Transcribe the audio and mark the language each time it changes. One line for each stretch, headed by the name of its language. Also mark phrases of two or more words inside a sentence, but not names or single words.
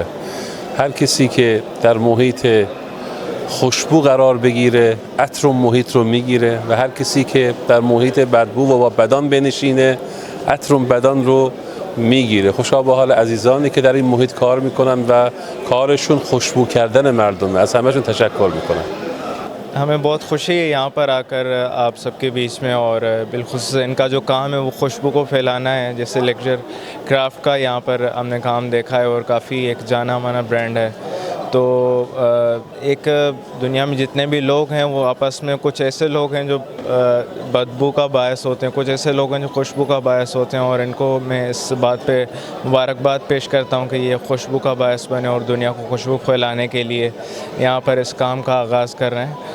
Persian: هر کسی که در محیط خوشبو قرار بگیره عطر و محیط رو میگیره و هر کسی که در محیط بدبو و با بدان بنشینه عطر و بدان رو میگیره. خوشا به حال عزیزانی که در این محیط کار میکنن و کارشون خوشبو کردن مردمه. از همهشون تشکر میکنم.
Urdu: ہمیں بہت خوشی ہے یہاں پر آ کر آپ سب کے بیچ میں اور بالخصوص ان کا جو کام ہے وہ خوشبو کو پھیلانا ہے. جیسے لیکچر کرافٹ کا یہاں پر ہم نے کام دیکھا ہے اور کافی ایک جانا مانا برانڈ ہے. تو ایک دنیا میں جتنے بھی لوگ ہیں وہ آپس میں کچھ ایسے لوگ ہیں جو بدبو کا باعث ہوتے ہیں، کچھ ایسے لوگ ہیں جو خوشبو کا باعث ہوتے ہیں اور ان کو میں اس بات پہ مبارکباد پیش کرتا ہوں کہ یہ خوشبو کا باعث بنے اور دنیا کو خوشبو پھیلانے کے لیے یہاں پر اس کام کا آغاز کر رہے ہیں.